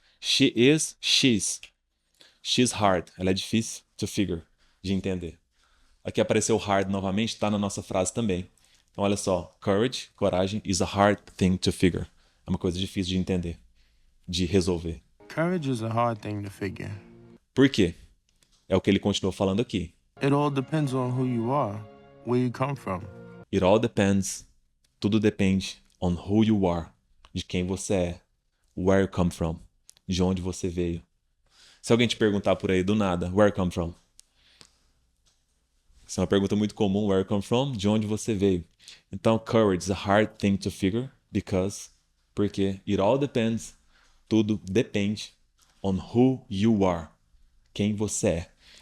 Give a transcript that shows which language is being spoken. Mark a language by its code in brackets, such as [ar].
[en] She is, she's. She's hard, [pt] ela é difícil [en] to figure, [pt] de entender. Aqui apareceu hard novamente, tá na nossa frase também. Então olha só, courage, coragem, [en] is a hard thing to figure. [pt] É uma coisa difícil de entender, de resolver. [en] Courage is a hard thing to figure. [pt] Por quê? É o que ele continuou falando aqui. [en] It all depends on who you are, where you come from. It all depends. [pt] Tudo depende [en] on who you are, [pt] de quem você é, [en] where you come from, [pt] de onde você veio. Se alguém te perguntar por aí do nada, [en] where you come from? [pt] Isso é uma pergunta muito comum, [en] where you come from, [pt] de onde você veio. Então, [en] courage is a hard thing to figure [pt] porque [en] it all depends, [pt] tudo depende [en] on who you are, [pt] quem você é.